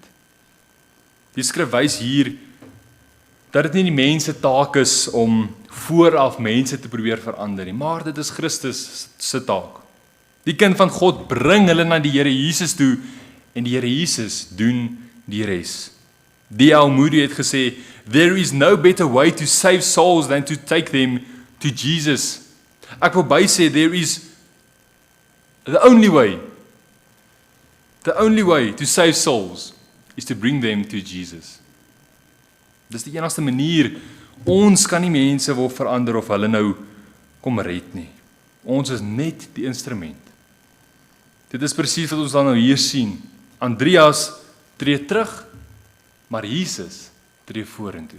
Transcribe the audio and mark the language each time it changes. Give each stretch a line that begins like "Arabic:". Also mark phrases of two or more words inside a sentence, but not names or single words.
Afrikaans: Die skrif wys hier dat dit nie die mense taak is om vooraf mense te probeer verander nie, maar dit is Christus se taak. Die kind van God bring hulle na die Here Jesus toe en die Here Jesus doen die res. D.L. Moody het gesê,
English: there is no better way to save souls than to take them to Jesus.
Afrikaans: Ek wil bysê,
English: there is the only way to save souls is to bring them to Jesus.
Afrikaans: Dis die enigste manier. Ons kan nie mense wil verander of hulle nou kom red nie. Ons is net die instrument. Dit is presies wat ons dan nou hier sien. Andreas tree terug, maar Jesus tree vorentoe.